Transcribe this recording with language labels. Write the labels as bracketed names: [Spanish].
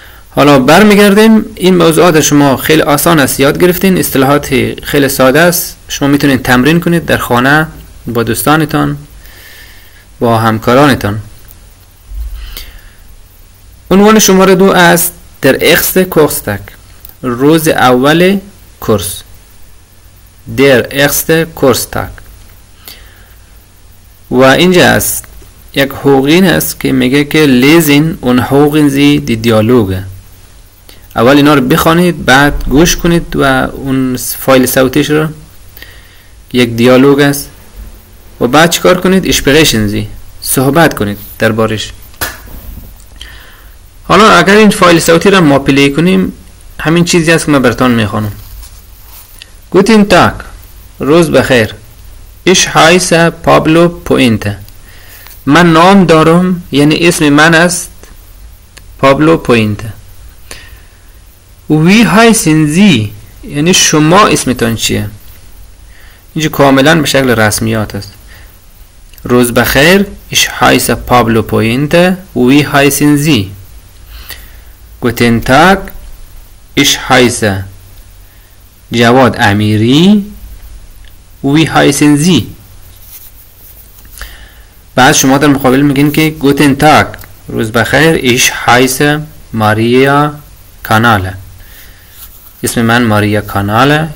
[Persian] حالا برمیگردیم. این موضوعات شما خیلی آسان است یاد گرفتین، اصطلاحات خیلی ساده است، شما میتونید تمرین کنید در خانه با دوستانتان با همکارانتان. عنوان شماره 2 است در erste Kurstag، روز اول کورس. در erste Kurstag. و اینجا است یک حقوقین است که میگه که [German] lesen und hören Sie die Dialoge. [Persian] اول اینا رو بخوانید، بعد گوش کنید و اون فایل صوتیش رو، یک دیالوگ است، و بعد چیکار کنید؟ [German] sprechen Sie، [Persian] صحبت کنید دربارش. حالا اگر این فایل صوتی رو ما پلی کنیم، همین چیزی است که من براتون میخوانم. [German] Guten Tag، [Persian] روز بخیر. [German] Ich heiße Pablo Puente. [Persian] من نام دارم، یعنی اسم من است پابلو پوینته. [German] Wie heißen Sie، [Persian] یعنی شما اسمتان چیه؟ اینجا کاملا به شکل رسمیات است. روز بخیر. [German] Ich heiße Pablo Puente. Wie heißen Sie؟ Guten Tag. Ich heiße جواد امیری. Wie heißen Sie؟ [Persian] بعد شما در مقابل میگین که [German] Guten Tag، [Persian] روز بخیر. [German] Ich heiße Maria Canale، [Persian] اسم من ماریا کاناله.